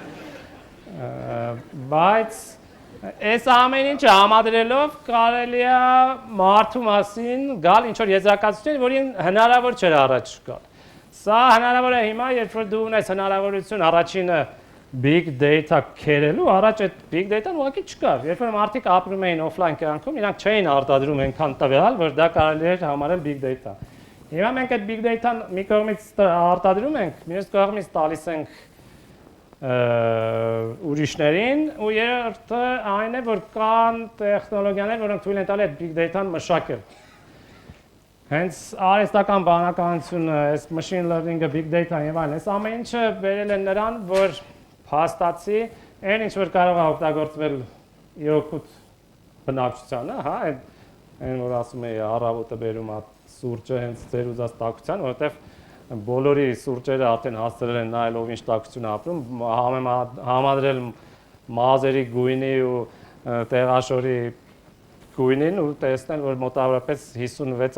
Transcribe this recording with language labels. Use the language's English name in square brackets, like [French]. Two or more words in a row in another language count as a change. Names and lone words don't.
[Armenian] Բայց այս ամեն ինչը համադրելով կարելի է մարդու մասին գալ ինչ-որ եզրակացություն, որին հնարավոր չէր առաջ գալ։ Սա հնարավոր է հիմա, երբ որ դու ունես հնարավորություն առաջինը [English] big data [Armenian] քերելու, առաջ այդ [English] big data- [Armenian] ն ուղղակի չկար։ Երբ որ մարդիկ ապրում էին օֆլայն կյանքում, իրանք չէին արտադրում այնքան տվյալ, որ դա կարելի էր համարել [English] big data։ [Armenian] Հիմա մենք այդ [English] big data- [Armenian] ն մի կողմից արտադրում ենք, մյուս կողմից տալիս ենք ուրիշներին, ու երրորդը այն է, որ կան տեխնոլոգիաներ, որոնք թույլ են տալի այդ [English] big data- [Armenian] ն մշակել։ Հենց արհեստական բանականությունը, այս [English] machine learning- [Armenian] ը, [English] big data- [Armenian] ն եւ այլն, այս ամեն ինչը բերել են նրան, որ փաստացի այն ինչ որ կարող է օգտագործվել իրոքուտ բնակչությանը, հա, այն որ ասում է առավոտը բերում է սուրճը հենց ձեր ուզած տաքության, որովհետեւ բոլորի սուրճերը արդեն հասցրել են նայել ով ինչ տաքություն ապրում, համադրել մազերի գույնի ու տեղաշորի գույնին ու տեսնել, որ մոտավորապես 56